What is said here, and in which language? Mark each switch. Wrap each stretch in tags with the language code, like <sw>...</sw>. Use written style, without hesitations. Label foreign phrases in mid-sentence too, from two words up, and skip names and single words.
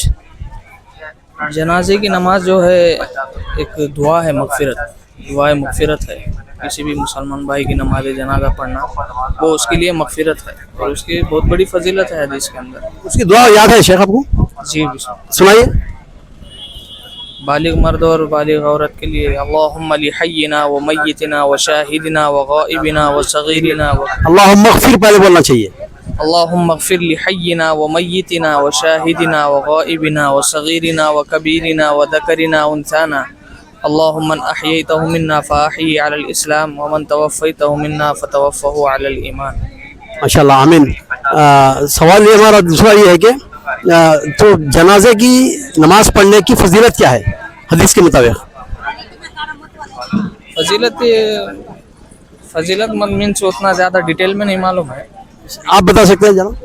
<hi>जनाजे की नमाज जो है एक दुआ है, मगफिरत है। किसी भी मुसलमान भाई की नमाज जनाजा पढ़ना वो उसके लिए मगफिरत है और उसकी बहुत बड़ी फजीलत है हदीस के अंदर। उसकी दुआ याद है शेख आपको? जी सुनाइए। बालिग मर्द और बालिग औरत के लिए</hi> <ar>اللهم لحينا و ميتنا و شاهدنا و غائبنا و صغيرنا و اللهم اغفر</ar> <hi>पहले बोलना चाहिए।</hi> <ar>اللهم اغفر لحينا و ميتنا و شاهدنا و غائبنا و صغيرنا و كبيرنا و ذكرنا و أنثانا اللهم من أحييته منا فأحيه على الإسلام و من توفيته منا فتوفه على الإيمان. ما شاء الله آمين.</ar> <hi>सवाल ये हमारा दूसरा ये है कि तो जनाजे की नमाज पढ़ने की फजीलत क्या है हदीस के मुताबिक? फजीलत मीन्स उतना ज़्यादा डिटेल में नहीं मालूम है। आप बता सकते हैं जनाब?</hi>